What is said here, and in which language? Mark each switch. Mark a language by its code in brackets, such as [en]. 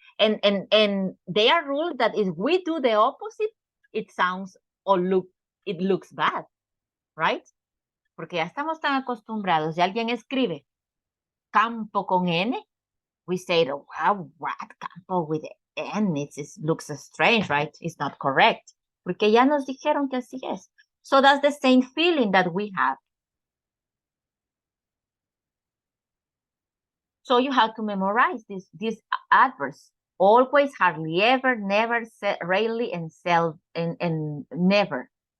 [en] And they are rules that if we do the opposite, it sounds or it looks bad, right? [es] Porque ya estamos tan acostumbrados. Si alguien escribe campo con N, [en] we say, wow, what campo with N? It looks strange, right? It's not correct. [es] Porque ya nos dijeron que así es. [en] So that's the same feeling that we have. So you have to memorize these adverbs. Always, hardly ever, never, rarely, and never.